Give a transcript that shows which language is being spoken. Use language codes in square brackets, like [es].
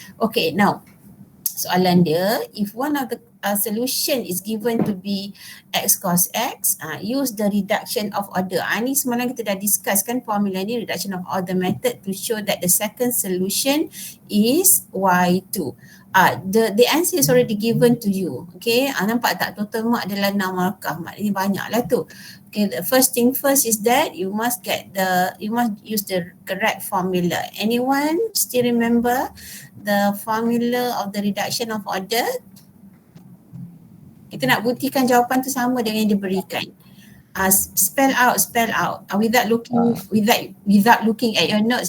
[en] Okay, now [ms] soalan dia, [en] if one of the solution is given to be x cos x, use the reduction of order. [ms] Ni semalam kita dah [en] discuss kan formula ni, reduction of order method, to show that the second solution is y2. The answer is already given to you. [ms] Okay, nampak tak, total mark adalah 6 markah. Maknanya banyak lah tu. [en] Okay, the first thing first is that you must use the correct formula. Anyone still remember the formula of the reduction of order? [ms] Kita nak buktikan jawapan tu sama dengan yang diberikan. [en] Spell out without looking at your notes.